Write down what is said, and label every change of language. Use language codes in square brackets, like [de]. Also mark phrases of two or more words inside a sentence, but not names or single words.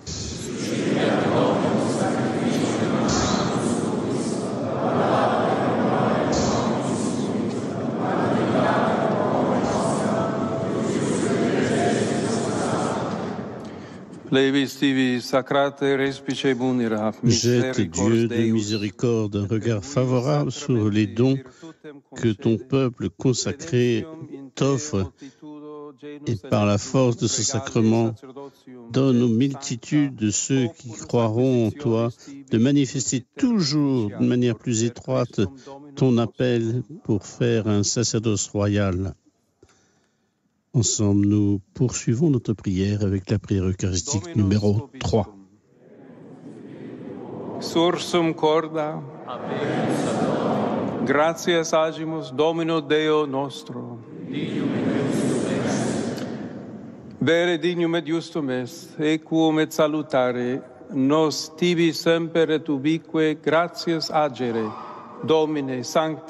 [la] Levis tibi sacrate respice munera. [fr] Jette, Dieu de miséricorde, un regard favorable sur les dons que ton peuple consacré t'offre et par la force de ce sacrement, donne aux multitudes de ceux qui croiront en toi de manifester toujours de manière plus étroite ton appel pour faire un sacerdoce royal. Ensemble, nous poursuivons notre prière avec la prière eucharistique numéro 3. [la] Sursum corda, gratias agimus Domino Deo nostro. Vere dignum et justum est, equum et salutare, nos tibi semper et ubique gratias agere, Domine, Sancte